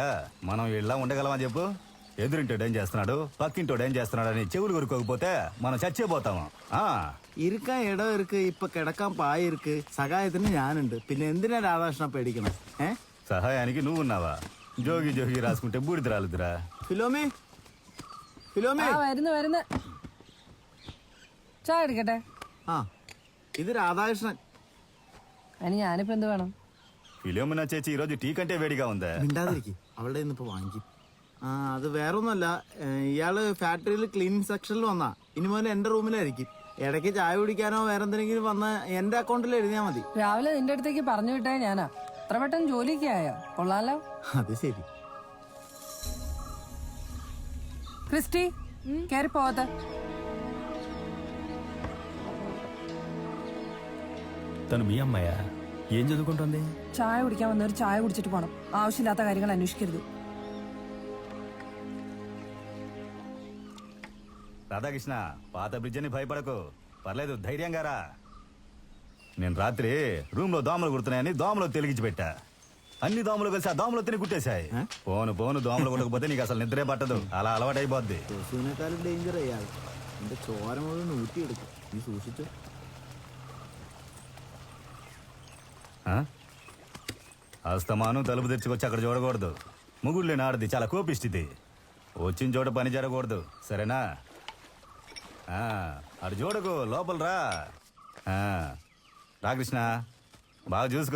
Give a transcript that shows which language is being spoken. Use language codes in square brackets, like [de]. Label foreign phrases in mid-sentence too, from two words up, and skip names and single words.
[te] మనం ఇలా ఉండగలమా చెప్పు? ఎదురింటోడు ఏం చేస్తున్నాడు, పక్కింటోడు ఏం చేస్తున్నాడు అని చెవులు కొరుకోకపోతే మనం చచ్చిపోతాము. [ml] ഇരിക്കാൻ ഇടം ഇருக்கு, ഇപ്പൊ കിടക്കാൻ പായ ഇருக்கு, സഹായത്തിന് ഞാനുണ്ട്. പിന്നെ എന്തിനാ രാധാകൃഷ്ണ പേടിക്കണം? [te] సహాయానికి నువ్వు ఉన్నావా? జోగి జోగి రాసుకుంటే బూడిద రాలుదురా. [ml] ഫിലോമി, ഫിലോമി. ആ വരുന്നു. ചായ എടുക്കട്ടെ? ആ, ഇത് രാധാകൃഷ്ണൻ. അതിന് ഞാനിപ്പോ എന്ത് വേണം? [te] ఫిలోమినా చేచి ఈరోజు టీ కంటే వేడిగా ఉందా? [ml] മിണ്ടാതിരിക്കും, അവളുടെ ഇന്നിപ്പോ വാങ്ങിക്കും. ആ, അത് വേറൊന്നുമല്ല, ഇയാള് ഫാക്ടറിയിൽ ക്ലീനിങ് സെക്ഷനിൽ വന്നാ. ഇനി മുതൽ എന്റെ റൂമിലായിരിക്കും. ഇടയ്ക്ക് ചായ കുടിക്കാനോ വേറെന്തെങ്കിലും വന്ന് എന്റെ അക്കൗണ്ടിൽ എഴുതിയാ മതി. രാവിലെ നിന്റെ അടുത്തേക്ക് പറഞ്ഞു വിട്ടേ ഞാനാ. അത്ര പെട്ടെന്ന് ജോലിക്ക് ആയോ? കൊള്ളാലോ. അത് ശരി. ക്രിസ്റ്റി, കയറി പോവാത്ത. [te] తను మీ అమ్మాయా? ఏం చదువుకుంటుంది? [ml] ചായ കുടിക്കാൻ വന്നവർ ചായ കുടിച്ചിട്ട് പോണം. ആവശ്യമില്ലാത്ത കാര്യങ്ങൾ അന്വേഷിക്കരുത്. [te] రాధాకృష్ణ, పాత బ్రిడ్జ్ అని భయపడకు, పర్లేదు, ధైర్యంగా రా. నేను రాత్రి రూమ్ లో దోమలు కుడుతున్నాయని దోమలు తెలిగించి పెట్టా. అన్ని దోమలు కలిసి ఆ దోమలు తిని కుట్టేశాయి. పోను దోమలు కొట్టకపోతే నీకు అసలు నిద్రే పట్టదు, అలా అలవాటైపోద్ది. [ml] കൊസുവിനേക്കാളും ഡേഞ്ചർ അയാൾ. എന്റെ ചോര മുഴുവൻ ഊറ്റിയെടുക്കും. നീ സൂക്ഷിച്ചു. [te] అస్తమానం తలుపు తెచ్చుకొచ్చి అక్కడ చూడకూడదు. ముగుళ్ళని ఆడది చాలా కోపిస్తుంది. వచ్చిన చోట పని జరగకూడదు, సరేనా? అటు చూడకు, లోపల రా. రాకృష్ణ, బాగా చూసుకో.